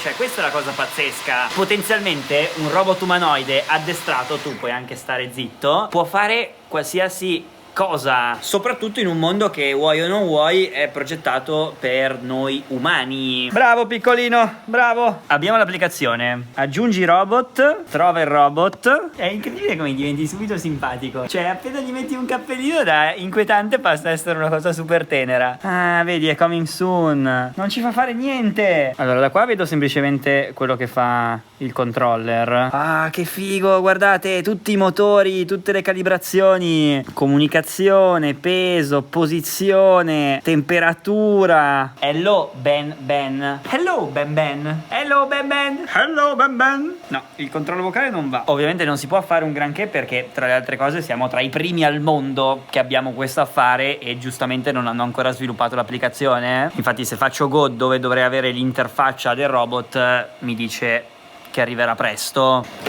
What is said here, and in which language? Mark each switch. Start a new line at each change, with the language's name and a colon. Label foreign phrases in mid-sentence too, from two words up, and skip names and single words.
Italian: Cioè, questa è la cosa pazzesca. Potenzialmente un robot umanoide addestrato, tu puoi anche stare zitto, può fare qualsiasi cosa, soprattutto in un mondo che, vuoi o non vuoi, è progettato per noi umani. Bravo piccolino, bravo. Abbiamo l'applicazione aggiungi robot, trova il robot. È incredibile come diventi subito simpatico. Cioè, appena gli metti un cappellino da inquietante passa a essere una cosa super tenera. Ah, vedi, è
English: coming soon.
Italian: Non ci fa fare niente. Allora, da qua vedo semplicemente quello che fa il controller. Ah, che figo, guardate, tutti i motori, tutte le calibrazioni, comunicazione, peso, posizione, temperatura.
English: Hello Ben Ben. Hello Ben Ben. Hello Ben Ben. Hello Ben Ben.
Italian: No, il controllo vocale non va. Ovviamente non si può fare un granché perché, tra le altre cose, siamo tra i primi al mondo che abbiamo questo affare e giustamente non hanno ancora sviluppato l'applicazione. Infatti, se faccio Go, dove dovrei avere l'interfaccia del robot, mi dice che arriverà presto.